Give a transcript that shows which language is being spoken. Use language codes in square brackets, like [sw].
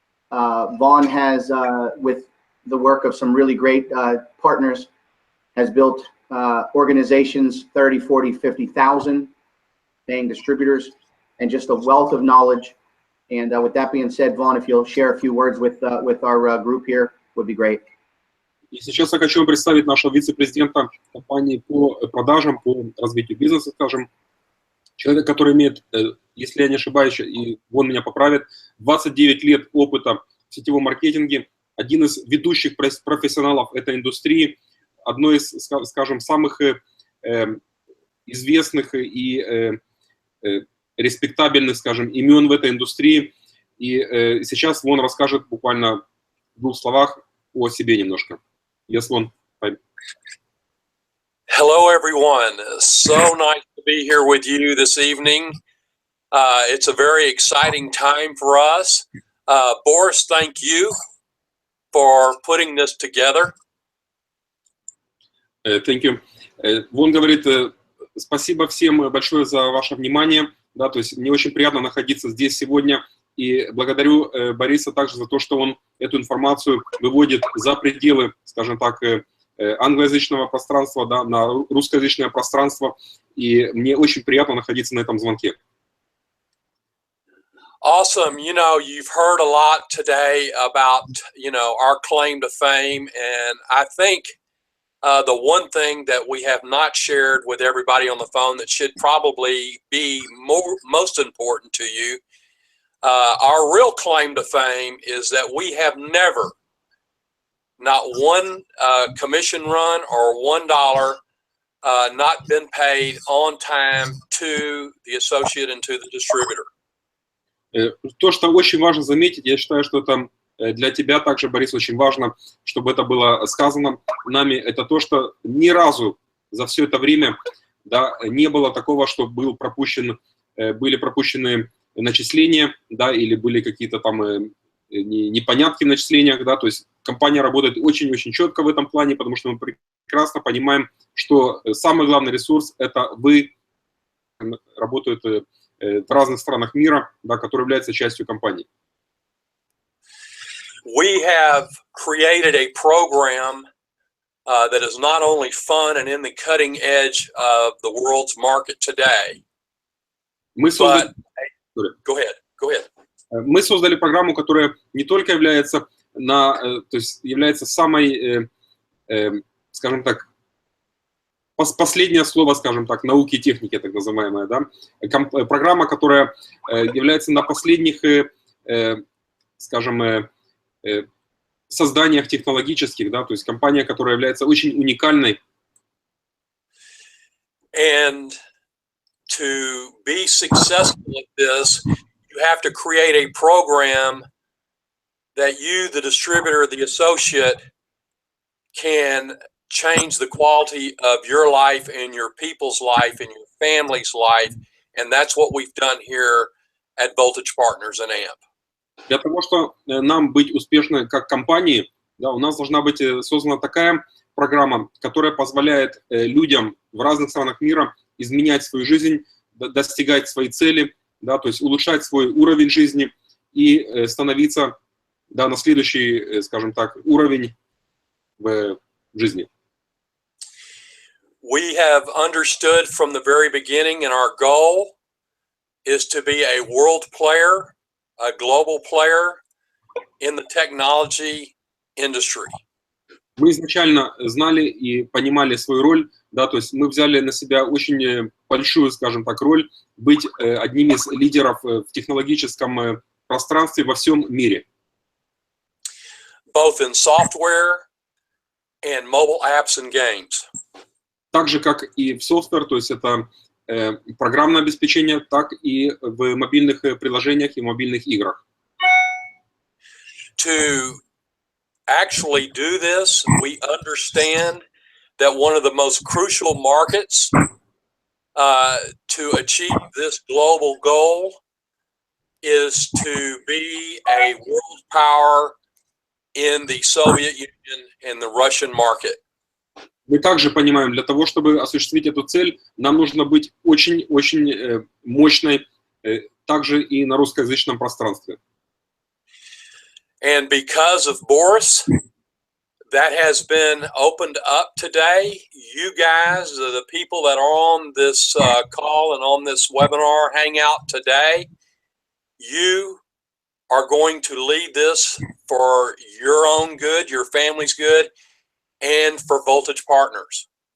[en] Vaughn has, with the work of some really great partners, has built organizations, 30, 40, 50,000 paying distributors, and just a wealth of knowledge. And with that being said, Vaughn, if you'll share a few words with our group here, would be great. [ru] И сейчас я хочу вам представить нашего вице-президента компании по продажам, по развитию бизнеса, скажем. Человек, который имеет, если я не ошибаюсь, и он меня поправит, 29 лет опыта в сетевом маркетинге, один из ведущих профессионалов этой индустрии, одно из, скажем, самых известных и респектабельных, скажем, имен в этой индустрии. И сейчас он расскажет буквально в 2 словах о себе немножко. [en] Yes, Vaughn. Hello, everyone. So nice to be here with you this evening. It's a very exciting time for us. Boris, thank you for putting this together. Thank you. [ru] Вон говорит, спасибо всем большое за ваше внимание. Да, то есть мне очень приятно находиться здесь сегодня. И благодарю Бориса также за то, что он эту информацию выводит за пределы, скажем так, англоязычного пространства, да, на русскоязычное пространство. И мне очень приятно находиться на этом звонке. [en] Awesome. You know, you've heard a lot today about, you know, our claim to fame. And I think the one thing that we have not shared with everybody on the phone that should probably be most important to you, our real claim to fame is that we have never, not one commission run or $1 not been paid on time to the associate and to the distributor. [ru] То, что очень важно заметить, я считаю, что это для тебя также, Борис, очень важно, чтобы это было сказано нами, это то, что ни разу за все это время, да, не было такого, что были пропущены начисления, да, или были какие-то там непонятки в начислениях, да, то есть компания работает очень-очень четко в этом плане, потому что мы прекрасно понимаем, что самый главный ресурс – это вы, работают в разных странах мира, да, которые являются частью компании. [en] We have created a program that is not only fun and in the cutting edge of the world's market today. Go ahead. [ru] Мы создали программу, которая не только является, то есть является самой, скажем так, последнее слово, скажем так, науки и техники, так называемая, да? Программа, которая является на последних, скажем, созданиях технологических, да, то есть компания, которая является очень уникальной. [en] And to be successful at this, you have to create a program that you, the distributor, the associate, can change the quality of your life and your people's life and your family's life. And that's what we've done here at Voltage Partners and AMP. [ru] Для того, чтобы нам быть успешны как компании, да, у нас должна быть создана такая программа, которая позволяет людям в разных странах мира изменять свою жизнь, достигать свои цели, да, то есть улучшать свой уровень жизни и становиться, да, на следующий, скажем так, уровень в жизни. [en] We have understood from the very beginning, and our goal is to be a world player, a global player in the technology industry. [ru] Мы изначально знали и понимали свою роль, да, то есть мы взяли на себя очень большую, скажем так, роль быть одним из лидеров в технологическом пространстве во всем мире. [en] Both in software and mobile apps and games. [ru] Так же, как и в софтвер, то есть это программное обеспечение, так и в мобильных приложениях и мобильных играх. [en] To actually do this, we understand that one of the most crucial markets to achieve this global goal is to be a world power in the Soviet Union and the Russian market. [ru] Мы также понимаем, для того, чтобы осуществить эту цель, нам нужно быть очень-очень мощной, также и на русскоязычном пространстве. [en] And because of Boris, that has been opened up today. You guys, the people that are on this call and on this webinar hangout today, you are going to lead this for your own good, your family's good, and for Voltage Partners.